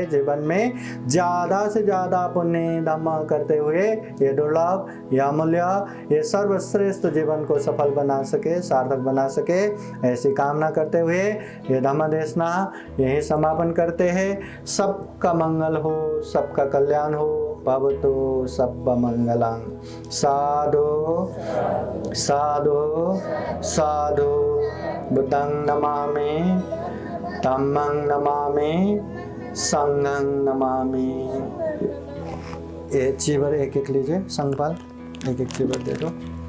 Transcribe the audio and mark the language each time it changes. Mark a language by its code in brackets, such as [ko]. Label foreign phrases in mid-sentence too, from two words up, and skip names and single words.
[hi] जीवन में ज़्यादा से ज़्यादा पुण्य धम्म करते हुए ये दुर्लभ, ये अमूल्य, ये सर्वश्रेष्ठ जीवन को सफल बना सके, सार्थक बना सके, ऐसी कामना करते हुए ये धम्म देशना यही समापन करते हैं। सबका मंगल हो, सबका कल्याण हो, [pi] भवतु सब मंगलम। साधु साधु साधु। बुद्धं नमामि, धम्मं नमामि, संघं नमामि। [hi] ये चीवर एक एक लीजिए, संगपाल एक एक चीवर दे दो।